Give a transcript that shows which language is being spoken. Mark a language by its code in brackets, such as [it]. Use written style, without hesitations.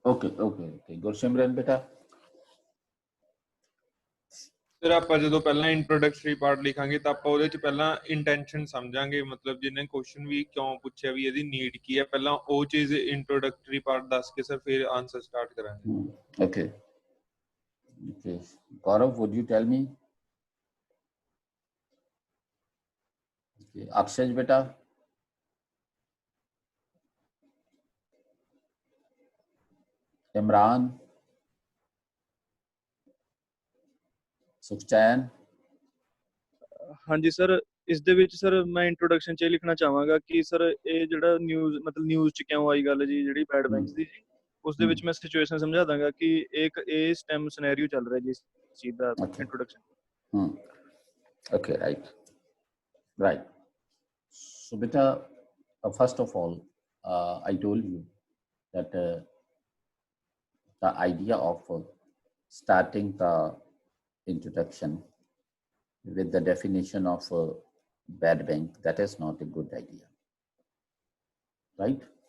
[pa] Okay Gursimran ਬੇਟਾ। ਫਿਰ ਆਪਾਂ ਜਦੋਂ ਪਹਿਲਾਂ ਇੰਟਰੋਡਕਟਰੀ ਪਾਰਟ ਲਿਖਾਂਗੇ ਤਾਂ ਆਪਾਂ ਉਹਦੇ ਚ ਪਹਿਲਾਂ ਇੰਟੈਂਸ਼ਨ ਸਮਝਾਂਗੇ, ਮਤਲਬ ਜਿਹਨੇ ਕੁਐਸਚਨ ਵੀ ਕਿਉਂ ਪੁੱਛਿਆ ਵੀ ਇਹਦੀ ਨੀਡ ਕੀ ਹੈ, ਪਹਿਲਾਂ ਉਹ ਚੀਜ਼ ਇੰਟਰੋਡਕਟਰੀ ਪਾਰਟ ਦੱਸ ਕੇ ਸਰ ਫਿਰ ਆਨਸਰ ਸਟਾਰਟ ਕਰਾਂਗੇ। [en] Okay Gaurav, would you tell me? Okay, Akshaj beta. Imran. [pa] Sukhchain. ਹਾਂਜੀ ਸਰ, ਇਸ ਦੇ ਵਿੱਚ ਸਰ ਮੈਂ ਇੰਟਰੋਡਕਸ਼ਨ 'ਚ ਇਹ ਲਿਖਣਾ ਚਾਹਾਂਗਾ ਕਿ ਸਰ ਇਹ ਜਿਹੜਾ ਨਿਊਜ਼ 'ਚ ਕਿਉਂ ਆਈ ਗੱਲ ਜੀ ਜਿਹੜੀ ਬੈਡ ਬੈਂਕਸ ਦੀ ਜੀ, ਉਸ ਦੇ ਵਿੱਚ ਮੈਂ ਸਿਚੁਏਸ਼ਨ ਸਮਝਾ ਦਾਂਗਾ ਕਿ ਇਹ ਸਟੈਮ ਸਿਨੈਰੀਓ ਚੱਲ ਰਿਹਾ ਜੀ ਇਸ ਚੀਜ਼ ਦਾ ਇੰਟਰੋਡਕਸ਼ਨ। [en] Okay right so ਬੇਟਾ, first of all I told you that the idea of starting the introduction with the definition of bad bank, that is not a good idea, right?